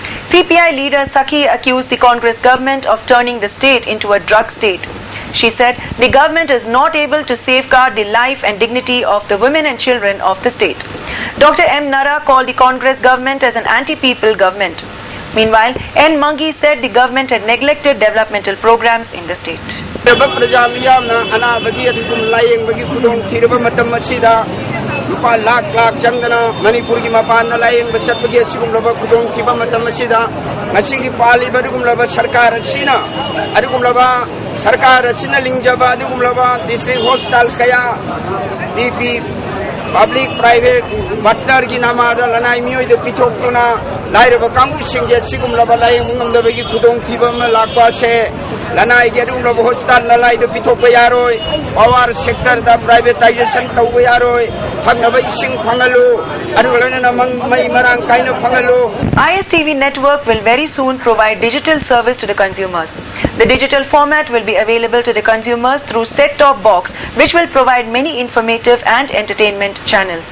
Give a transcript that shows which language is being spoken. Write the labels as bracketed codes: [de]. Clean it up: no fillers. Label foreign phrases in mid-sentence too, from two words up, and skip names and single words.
[en] CPI leader Sakhi accused the Congress government of turning the state into a drug state. She said the government is not able to safeguard the life and dignity of the women and children of the state. Dr. M. Nara called the Congress government as an anti-people government. Meanwhile, N. Mangi said the government had neglected developmental programs in the state. [mni] Lupa lak jamdana Manipur ki mapan na layeng bachat bagi sigum laba kudong tiba matam masida ngasigi pali badugum laba sarkar sina adugum laba sarkar sina lingjaba adugum laba [en] district hospital [mni] kaya BP [en] public private partner [mni] ki nama ada lanai mioi de pichok tuna lair ba kangu singje sigum laba layeng mungam da bagi kudong tiba ma lakwa se lanai ge adugum laba hospital na lai de pichok ba yaroi [en] power sector [mni] da privatization tau ba yaroi [en] ISTV network will very soon provide digital service to the consumers. The digital format will be available to the consumers through set-top box, which will provide many informative and entertainment channels.